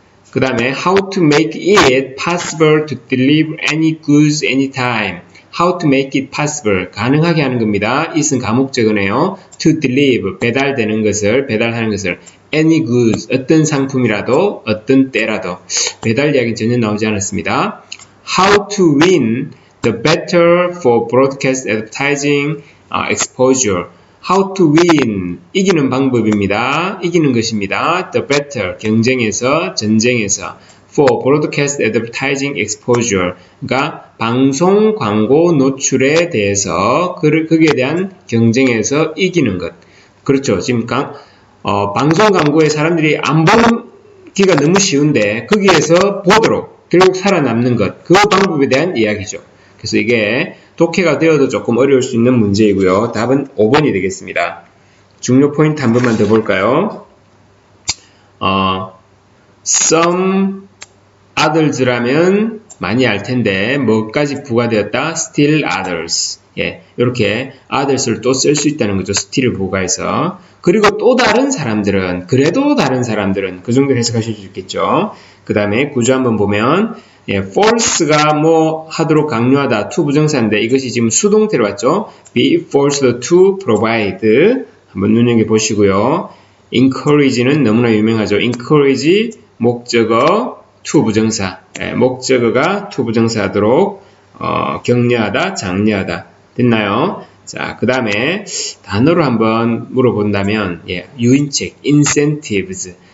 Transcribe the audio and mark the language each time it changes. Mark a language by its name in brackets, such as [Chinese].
[Korean] 그 다음에 [English] how to make it possible to deliver any goods anytime. How to make it possible. [Korean] 가능하게 하는 겁니다. [English] it은 가목적어네요. to deliver. [Korean] 배달하는 것을 [English] any goods. [Korean] 어떤 상품이라도 어떤 때라도. 배달 이야기는 전혀 나오지 않았습니다. [English] How to win the battle for broadcast advertising exposure. How to win. [Korean] 이기는 방법입니다. 이기는 것입니다. [English] The battle. [Korean] 경쟁에서, 전쟁에서. [English] for broadcast advertising exposure. [Korean] 그러니까 방송 광고 노출에 대해서 거기에 대한 경쟁에서 이기는 것. 그렇죠. 지금 방송 광고에 사람들이 안 보기가 너무 쉬운데 거기에서 보도록 결국 살아남는 것. 그 방법에 대한 이야기죠. 그래서 이게 독해가 되어도 조금 어려울 수 있는 문제이고요. 답은 5번이 되겠습니다. 중요 포인트 한 번만 더 볼까요? [English] some others [Korean] 라면 많이 알 텐데 뭐까지 부과되었다? [English] still others. [Korean] 예, 이렇게 others를 또 쓸 수 있다는 거죠. still을 부과해서. 그리고 또 다른 사람들은, 그래도 다른 사람들은 그 정도 해석하실 수 있겠죠. 그 다음에 구조 한번 보면 예, force가 뭐 하도록 강요하다 to 부정사인데 이것이 지금 수동태로 왔죠. [English] be forced to provide [Korean] 한번 눈여겨보시고요. encourage는 너무나 유명하죠. encourage 목적어 to 부정사. 예, 목적어가 to 부정사 하도록 격려하다, 장려하다. 됐나요? 자, 그 다음에 단어로 한번 물어본다면 예, 유인책, incentives.